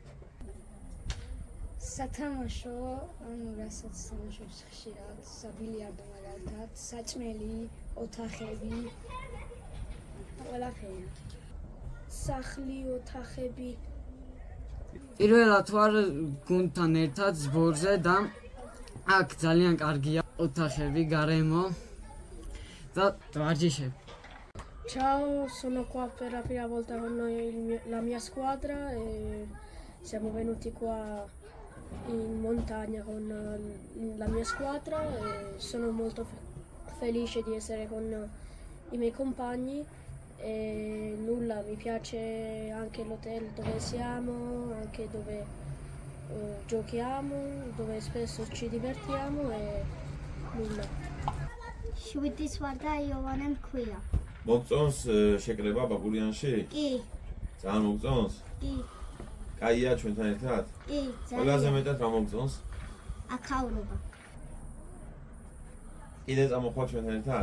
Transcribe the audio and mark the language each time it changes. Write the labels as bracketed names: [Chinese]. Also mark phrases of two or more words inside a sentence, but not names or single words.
[Georgian] სათამაშო, რასაც თამაშობს ხშირად, საბილიარდო მაგალითად, საჭმელი, ოთახები, ყველაფერი. სახლი, ოთახები. პირველად ვარ გუნდთან ერთად სბორზე და აქ ძალიან კარგია ოთახები, გარემო და ვარჯიშები. [Italian] Ciao, sono qua per la prima volta con la mia squadra e siamo venuti qua in montagna con la mia squadra e sono molto felice di essere con i miei compagni e nulla, mi piace anche l'hotel dove siamo, anche dove giochiamo, dove spesso ci divertiamo e nulla. [Georgian] შვიდის ვარ და იოვანე მქვია. მოგწონს შეკრება ბაგურიანში? კი. ძალიან მოგწონს? კი. კაია ჩვენთან ერთად? კი, ყველაზე მეტად რა მოგწონს? აქაურობა. კიდე წამოხვალ ჩვენთან ერთად?